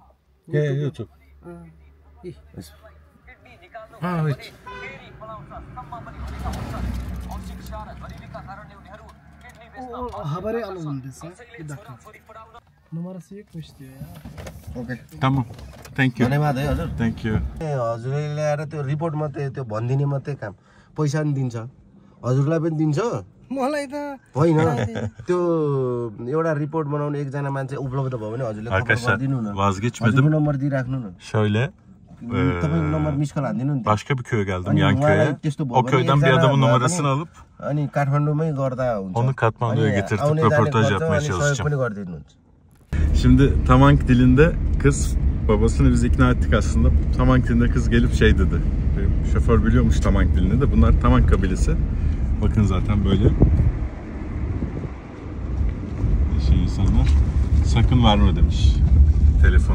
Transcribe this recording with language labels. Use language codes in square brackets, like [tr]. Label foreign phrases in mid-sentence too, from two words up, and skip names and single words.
[tr] YouTube. Evet. Haberi alalım dese. Bir dakika. Numarası yokmuş diyor ya. [en] Okay. [tr] Tamam. [en] Thank you. [ne] धन्यवाद है हजुर. [en] Thank you. [ne] हजुरले ल्याएर त्यो रिपोर्ट मात्रै त्यो भनिदिने मात्रै काम पैसा नि दिन्छ हजुरलाई पनि दिन्छ मलाई त होइन त्यो एउटा रिपोर्ट बनाउने एकजना मान्छे उपलब्ध भयो भने हजुरले खबर गरिदिनु न [tr] Vazgeçmedim. [ne] हजुरको नम्बर दिइराख्नु न [tr] Şöyle [ne] तपाईको नम्बर मिस कल हान्दिनु नि [tr] başka bir köye geldim yan köye. O köyden bir adamın numarasını alıp [ne] अनि काठमाडौँमै गर्दा हुन्छ [tr] onu Katmandu'ya getirtip röportaj yapmaya çalışacağım. [ne] पनि गरिदिनुहुन्छ [tr] Şimdi Tamank dilinde kız babasını biz ikna ettik aslında. Tamank dilinde kız gelip şey dedi. Şoför biliyormuş Tamank dilini de. Bunlar Tamank kabilesi. Bakın zaten böyle. Şey insanlar. Sakın verme demiş telefonu.